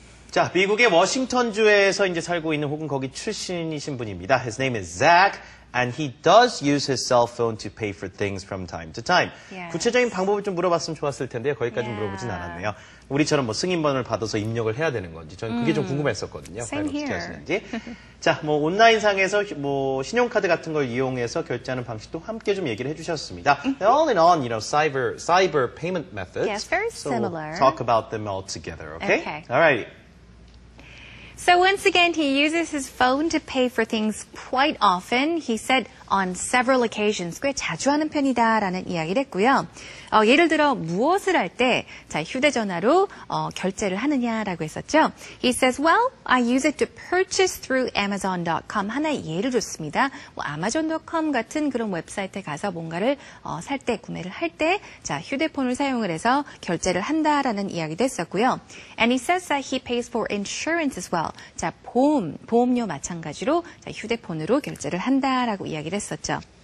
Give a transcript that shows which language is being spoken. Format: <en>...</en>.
<ko>자, 미국의 워싱턴주에서 이제 살고 있는 혹은 거기 출신이신 분입니다.</ko> <en>His name is Zach. And he does use his cell phone to pay for things from time to time. Yes.</en> <ko>구체적인 방법을 좀 물어봤으면 좋았을 텐데요. 거기까지 물어보진 않았네요. 우리처럼 승인번호를 받아서 입력을 해야 되는 건지 저는 그게 좀 궁금했었거든요.</ko> <en>Same</en> <ko>어떻게</ko> <en>here.</en> <ko>하시는지. 자, 온라인상에서 신용카드 같은 걸 이용해서 결제하는 방식도 함께 좀 얘기를 해주셨습니다.</ko> <en>All in all, cyber payment methods. Yes, very so similar. We'll talk about them all together, okay? Okay. All right. So once again, he uses his phone to pay for things quite often. He said on several occasions,</en> <ko>꽤 자주 하는 편이다라는 이야기를 했고요. 예를 들어 무엇을 할 때 휴대전화로 결제를 하느냐라고 했었죠.</ko> <en>He says, well, I use it to purchase through Amazon.com.</en> <ko>하나의 예를 줬습니다. Amazon.com 같은 그런 웹사이트에 가서 뭔가를 살 때, 구매를 할 때, 휴대폰을 사용을 해서 결제를 한다라는 이야기도 했었고요.</ko> <en>And he says that he pays for insurance as well.</en> <ko>보험료 마찬가지로 휴대폰으로 결제를 한다라고 이야기를 했었죠.</ko>